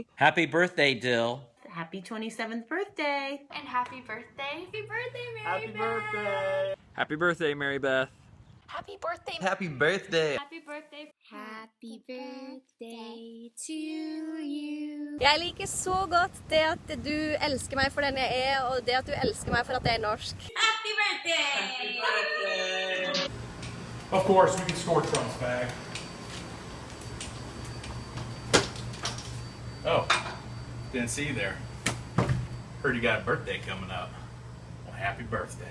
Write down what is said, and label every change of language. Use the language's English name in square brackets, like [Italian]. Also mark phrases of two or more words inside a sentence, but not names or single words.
[English] Happy birthday, Dill. Happy 27th birthday. And happy birthday. Happy birthday, Mary Happy Beth. birthday. Happy birthday, Mary Beth. Happy birthday. Happy birthday. Happy birthday. Happy birthday to you. [Norwegian] Jeg liker så godt det at du elsker meg for den jeg er, og det at du elsker meg for at jeg er norsk. [English] Happy birthday. Happy birthday. Of course, we can score Trump's bag. Oh, didn't see you there. Heard you got a birthday coming up. Well, happy birthday.